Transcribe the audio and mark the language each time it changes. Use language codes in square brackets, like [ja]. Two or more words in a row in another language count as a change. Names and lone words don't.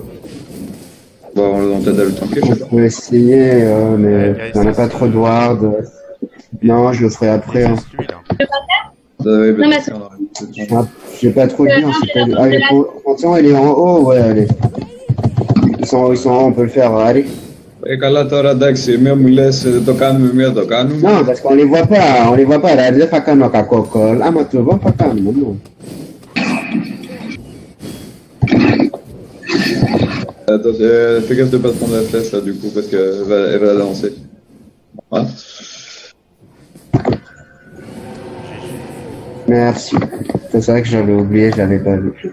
[fr] Bon, on peut-être à le tanker, je On sais pas. peut essayer, mais Ouais, on n'a pas trop de ward. Non, je le ferai après. Hein. C'est lui là. Ouais, Non, mais J'ai pas trop dit, hein, c'est pas... Allez, attention, il est en haut, ouais, allez. Ils sont en haut, on peut le faire, allez. [el] Καλά τώρα εντάξει, μία μου λες το κάνουμε, μία το κάνουμε. [fr] Non, parce qu'on les voit pas, là, [el] δεν θα κάνω κακό call. Άμα το δω, θα κάνουμε, [fr] non. Attends, fais gaffe de pas te prendre la flèche là du coup, parce qu'elle va la lancer. Voilà. Merci. C'est vrai que j'avais oublié, je l'avais pas vu.